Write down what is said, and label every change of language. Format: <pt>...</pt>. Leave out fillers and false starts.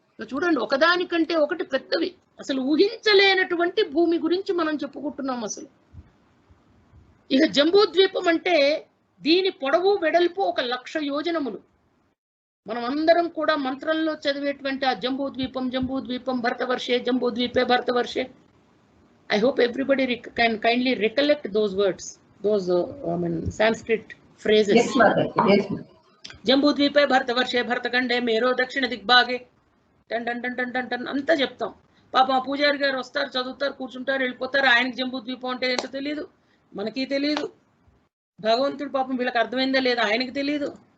<te>చూడండి, ఒకదానికంటే ఒకటి పెద్దవి. అసలు ఊహించలేనటువంటి భూమి గురించి మనం చెప్పుకుంటున్నాం అసలు. ఇక జంబూద్వీపం అంటే దీని పొడవు వెడల్పు 1,00,000 యోజనములు. మనం అందరం కూడా మంత్రంలో చదివేటువంటి ఆ జంబూద్వీపం, జంబూద్వీపం భరతవర్షే, జంబూద్వీపే భరతవర్షే.</te> <en>I hope everybody can kindly recollect those words, those Sanskrit phrases. Yes, mother. Yes.</en> <te>జంబూద్వీపే భరతవర్షే, భరతఖండే marrow దక్షిణ దిగ్భాగే టన్ టన్ టన్ టన్ టన్ టన్ అంతా చెప్తాం. పాపం పూజారి గారు వస్తారు, చదువుతారు, కూర్చుంటారు, వెళ్ళిపోతారు. ఆయనకి జంబూద్వీపం అంటే ఏంటో తెలియదు, మనకి తెలియదు. భగవంతుడు పాపం వీళ్ళకి అర్థమైందా లేదా ఆయనకి తెలియదు.</te>